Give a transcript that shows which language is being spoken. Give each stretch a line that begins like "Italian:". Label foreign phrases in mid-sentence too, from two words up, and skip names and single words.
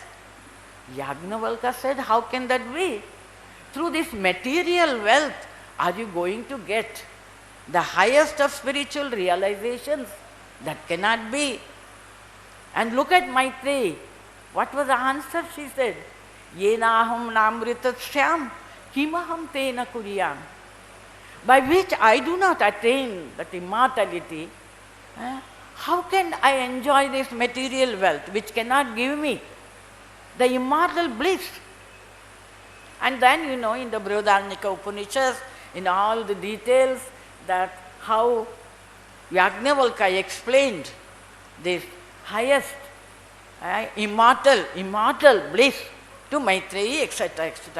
English: Yajnavalkya said, how can that be? Through this material wealth, are you going to get the highest of spiritual realizations? That cannot be. And look at Maitreyi. What was the answer? She said,
Sanskrit: Yenaham namritasyam kimaham tena kuriyam.
English: By which I do not attain that immortality, how can I enjoy this material wealth which cannot give me the immortal bliss? And then, in the Brihadaranyaka Upanishads, in all the details, that how Yajnavalkya explained this highest immortal bliss to Maitreyi, etc., etc.